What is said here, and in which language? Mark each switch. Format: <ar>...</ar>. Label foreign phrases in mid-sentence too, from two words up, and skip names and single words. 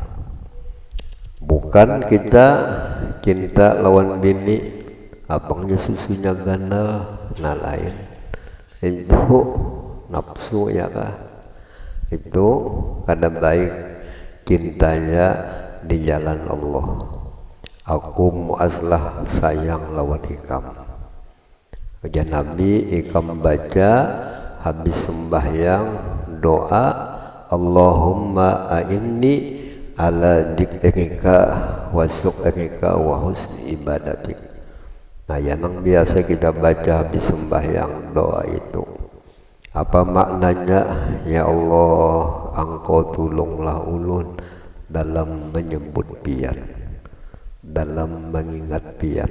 <bjn>Bukan kita cinta lawan bini abangnya susunya ganal, nah lain itu nafsu ya kah, itu kada baik.</bjn> <id>Cintanya di jalan Allah.</id> <bjn>Aku muaslah sayang lawan ikam. Ujar Nabi, ikam baca habis sembahyang doa,</bjn> <ar>اللهم أعني على ذكرك وشكرك وحسن عبادتك.</ar> <id>Nah, yang biasa kita baca habis sembahyang doa itu. Apa maknanya?</id> <bjn>Ya Allah, Engkau tolonglah ulun dalam menyebut pian, dalam mengingat pian.</bjn>